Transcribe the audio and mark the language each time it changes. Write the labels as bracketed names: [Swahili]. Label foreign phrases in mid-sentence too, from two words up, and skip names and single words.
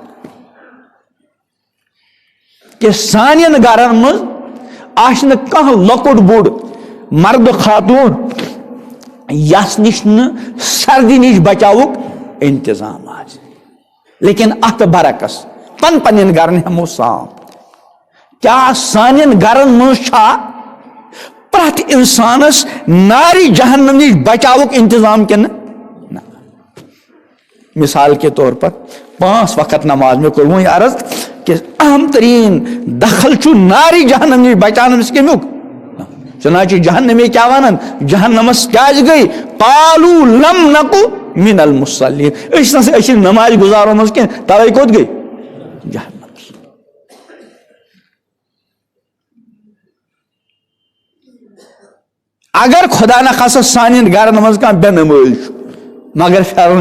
[Kashmiri] کہ سانٮ۪ن گرن منٛز آسہِ نہٕ کانٛہہ لۄکُٹ بوٚڑ مرد خاتوٗن یس نش نہٕ سردی نش بچاوُک انتظام آسہِ لیکن اتھ برعکس پننٮ۪ن گرن ہٮ۪مو سام کیٛاہ سانٮ۪ن گرن منٛز چھا پرٛٮ۪تھ انسانس نارِ جہنم نش بچاوُک انتظام کِنہٕ نہ [Urdu] مثال کے طور پر [Kashmiri] 5 وقت نماز میں کوٚر وۄنۍ عرض کہ اہم ترین دخل چھُ نارِ جہنم نش بچاونس کمیُک چنانچہ جہنمی کیا ونان جہنمس کیازِ گئی [Arabic] قالوا لم نکو من المصلین [Kashmiri] أسۍ نماز گزارو منٛز کینٛہہ توے کوٚت گئی جہنمس اگر خدا نخواستہ سانٮ۪ن گرن منٛز کانٛہہ بے نمٲز چھُ مگر پھیرن